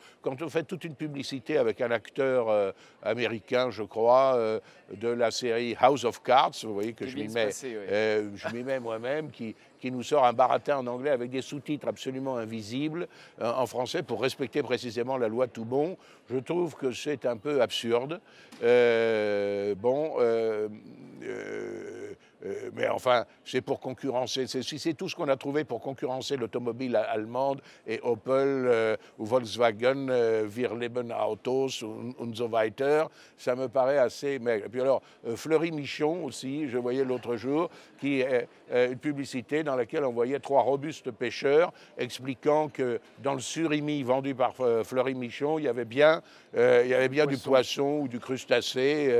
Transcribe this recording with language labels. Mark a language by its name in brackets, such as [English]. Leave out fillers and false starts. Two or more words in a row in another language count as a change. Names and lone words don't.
[French] Quand on fait toute une publicité avec un acteur américain, je crois, de la série House of Cards, vous voyez que je m'y mets moi-même, qui nous sort un baratin en anglais avec des sous-titres absolument invisibles en français pour respecter précisément la loi Toubon. Je trouve que c'est un peu absurde. Mais enfin, c'est pour concurrencer, c'est tout ce qu'on a trouvé pour concurrencer l'automobile allemande et Opel ou Volkswagen, [German] Wir leben Autos und so weiter. [French] Ça me paraît assez maigre. Et puis alors, Fleury-Michon aussi, je voyais l'autre jour, qui est une publicité dans laquelle on voyait 3 robustes pêcheurs expliquant que dans le surimi vendu par Fleury-Michon, il y avait bien du poisson ou du crustacé.